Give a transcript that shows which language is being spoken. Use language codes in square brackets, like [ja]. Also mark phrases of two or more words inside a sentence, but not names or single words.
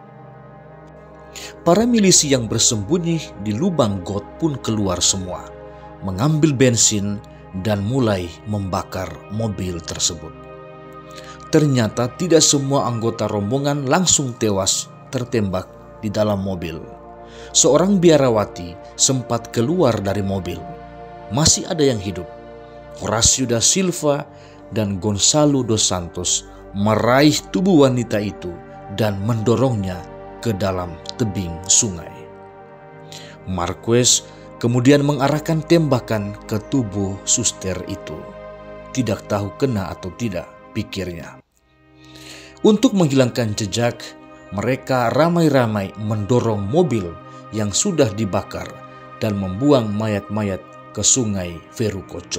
[id] Para milisi yang bersembunyi di lubang got pun keluar semua, mengambil bensin dan mulai membakar mobil tersebut. Ternyata tidak semua anggota rombongan langsung tewas tertembak di dalam mobil. Seorang biarawati sempat keluar dari mobil. Masih ada yang hidup. Horacio da Silva dan Gonçalo dos Santos meraih tubuh wanita itu dan mendorongnya ke dalam tebing sungai. Marquez kemudian mengarahkan tembakan ke tubuh suster itu. Tidak tahu kena atau tidak, pikirnya. Untuk menghilangkan jejak, mereka ramai-ramai mendorong mobil yang sudah dibakar dan membuang mayat-mayat ke sungai Verucocho.